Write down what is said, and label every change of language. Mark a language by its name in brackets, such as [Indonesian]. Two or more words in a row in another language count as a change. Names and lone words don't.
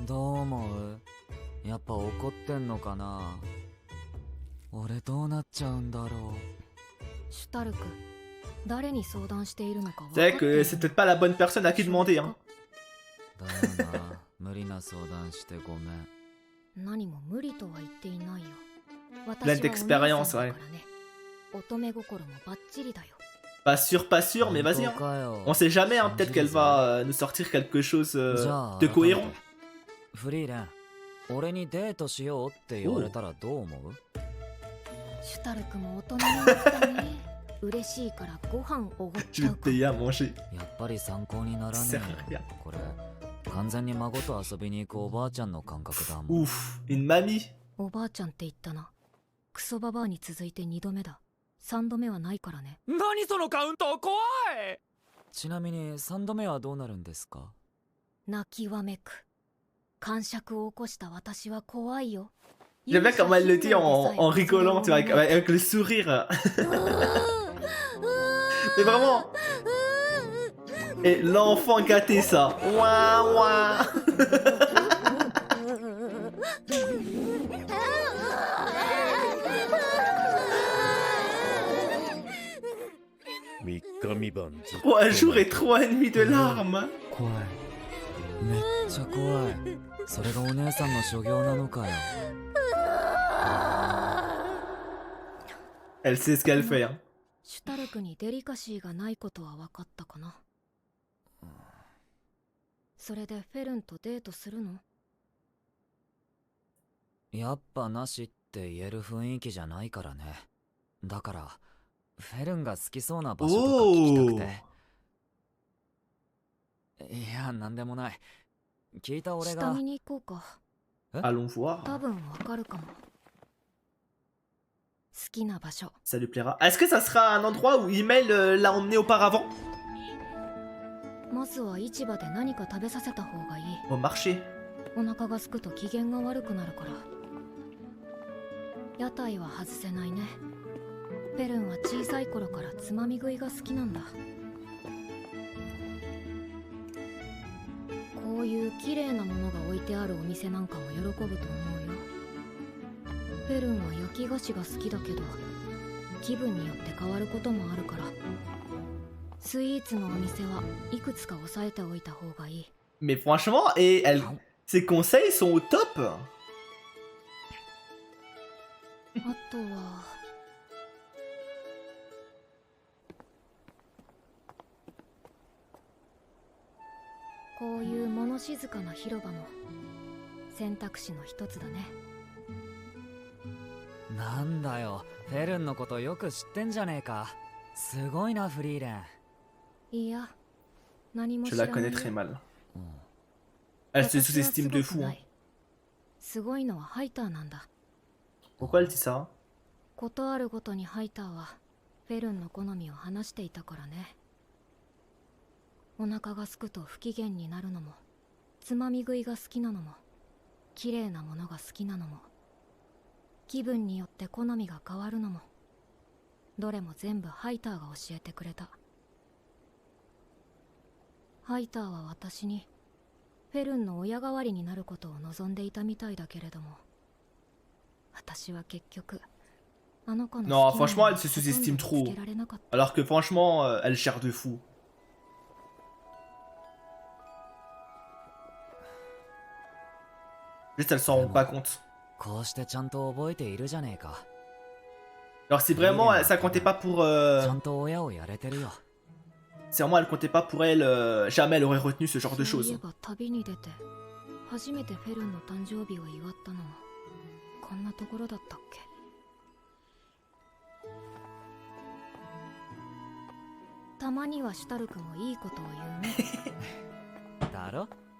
[Japanese] どう思う？やっぱ怒ってんのかな。俺どうなっちゃうんだろう。シュタルク、誰に相談しているのか分かっ [French] C'est [Japanese] て [French] vrai [Japanese] い [French] que [Japanese] る [French] c'est peut-être pas la bonne personne à qui demander. Hein. [Japanese] だよな。無理な相談してごめん。何も無理とは言っていないよ。 [French] Plein d'expérience, [Japanese] 私はお姉さんだからね。乙女心もバッチリだよ。 [French] Pas sûr, mais vas-y. Hein. [Japanese] 本当かよ。 [French] On sait jamais, hein. Peut-être qu'elle va nous sortir quelque chose [Japanese] じゃあ [French] de cohérent. [Japanese] フリーレン、俺にデートしようって言われたらどう思う？シュタルクも大人になったね。嬉しいからご飯おごっ [French] Je [Japanese] ち [French] vais [Japanese] ゃう [French] te [Japanese] か。 [French] payer à manger. [Japanese] やっぱり参考にならね [French] C'est [Japanese] えよ [French] rien. [Japanese] これ完全に孫と遊びに行くおばあちゃんの感覚だもん。 [French] Ouf, une mamie. [Japanese] おばあちゃんって言ったな。クソババアに続いて2度目だ。3度目はないからね。何そのカウント怖い。ちなみに3度目はどうなるんですか？泣きわめく。感触を起こした私は怖いよ。 [French] J'aime bien comment elle le dit en rigolant, tu vois, avec le sourire. C'est vraiment... Et l'enfant gâté, ça. Ouah, ouah. Trois jours et 3 nuits de larmes. [Japanese] 怖い。めっちゃ怖い。それがお姉さんの所業なのかよ。 [French] Elle sait ce qu'elle fait, hein. [Japanese] シュタルクにデリカシーがないことは分かったかな。それでフェルンとデートするの？やっぱなしって言える雰囲気じゃないからね。だからフェルンが好きそうな場所とか聞きたくて。いや、なんでもない。聞いた俺が。下見に行こうか。 [French] Allons voir. [Japanese] 多分分かるかも。好きな場所。 [French] Ça lui plaira. Est-ce que ça sera un endroit où Email l'a emmené auparavant? [Japanese] まずは市場で何か食べさせた方がいい。 [French] Au marché. [Japanese] お腹が空くと機嫌が悪くなるから。屋台は外せないね。フェルンは小さい頃からつまみ食いが好きなんだ。こういう綺麗なものが置いてあるお店なんかも喜ぶと思うよ。フェルンは焼き菓子が好きだけど、気分によって変わることもあるから、スイーツのお店はいくつか押さえておいた方がいい。 [French] Mais franchement, et elle... ses conseils sont au top. [Japanese] あとはこういう物静かな広場も選択肢の一つだね。なんだよ、フェルンのことよく知ってんじゃねえか。すごいな、フリーレン。いや、何も [French] Je [Japanese] 知 [French] la [Japanese] らない [French] connais [Japanese] よ。 [French] très mal. Elle se [Japanese] 私はす [French] sous-estime [Japanese] ご [French] de [Japanese] く [French] fou. [Japanese] な [French] Hein. [Japanese] い。すごいのはハイターなんだ。 [French] Pourquoi elle dit ça? [Japanese] ことあるごとにハイターはフェルンの好みを話していたからね。お腹がすくと不機嫌になるのも、つまみ食いが好きなのも、綺麗なものが好きなのも、気分によって好みが変わるのも、どれも全部ハイターが教えてくれた。ハイターは私にフェルンの親代わりになることを望んでいたみたいだけれども、私は結局あの子の [French] Non, [Japanese] 好きな [French] franchement, [Japanese] もの [French] elle [Japanese] を [French] se [Japanese] ほとんど [French] sous-estime [Japanese] 見 [French] trop. [Japanese] つけられなかった。 [French] Alors que franchement, elle cherche de fou. Juste, elle s'en rend pas compte. [Japanese] こうしてちゃんと覚えているじゃねえか。 [French] Alors si vraiment ça comptait pas pour... [Japanese] ちゃんと親をやれてるよ。 [French] Si vraiment elle comptait pas pour elle, jamais elle aurait retenu ce genre de [Japanese] そうい [French] choses. [Japanese] えば旅に出て初めてフェルンの誕生日を祝ったのもこんなところだったっけ。たまにはシュタルクもいいことを言うね。だろ？